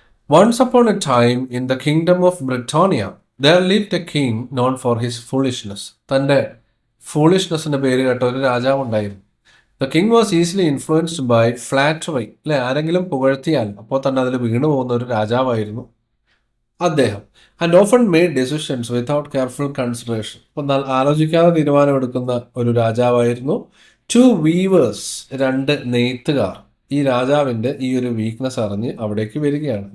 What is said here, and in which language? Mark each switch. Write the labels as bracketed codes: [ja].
[en] Once upon a time in the kingdom of Britannia there lived a king known for his foolishness. [ml] തൻ്റെ ഫൂളിഷ്നെസ്സിൻ്റെ പേര് കേട്ട ഒരു രാജാവ് ഉണ്ടായിരുന്നു. [en] The king was easily influenced by flattery. [ml] അല്ലെ, ആരെങ്കിലും പുകഴ്ത്തിയാൽ അപ്പോൾ തന്നെ അതിൽ വീണു പോകുന്ന ഒരു രാജാവായിരുന്നു അദ്ദേഹം. [en] And often made decisions without careful consideration. [ml] എന്നാൽ ആലോചിക്കാതെ തീരുമാനമെടുക്കുന്ന ഒരു രാജാവായിരുന്നു. [en] two weavers, [ml] രണ്ട് നെയ്ത്തുകാർ ഈ രാജാവിൻ്റെ ഈ ഒരു വീക്ക്നെസ് അറിഞ്ഞ് അവിടേക്ക് വരികയാണ്.